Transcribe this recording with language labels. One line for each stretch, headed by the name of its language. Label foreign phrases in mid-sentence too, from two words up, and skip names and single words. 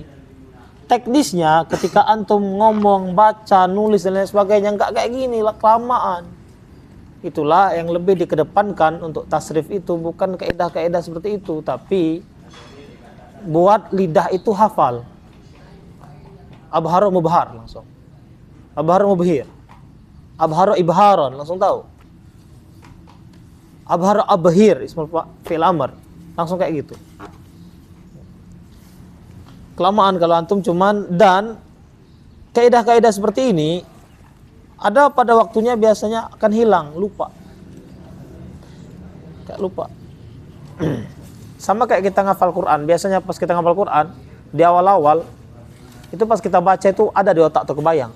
Indonesian: Teknisnya ketika antum ngomong, baca, nulis dan lain sebagainya enggak kayak gini lah, kelamaan. Itulah yang lebih dikedepankan untuk tasrif itu, bukan kaidah-kaidah seperti itu, tapi buat lidah itu hafal.
Arabic: أبصر مبصر langsung. أبصر مبصر. أبصر إبصارا
Indonesian: langsung tahu.
Arabic: أبصر أبصر اسم فعل أمر.
Indonesian: Langsung kayak gitu. Kelamaan kalau antum cuman, dan kaidah-kaidah seperti ini ada pada waktunya biasanya akan hilang, lupa. Kayak lupa. Sama kayak kita ngafal Quran. Biasanya pas kita ngafal Quran di awal-awal itu pas kita baca itu ada di otak tuh, kebayang.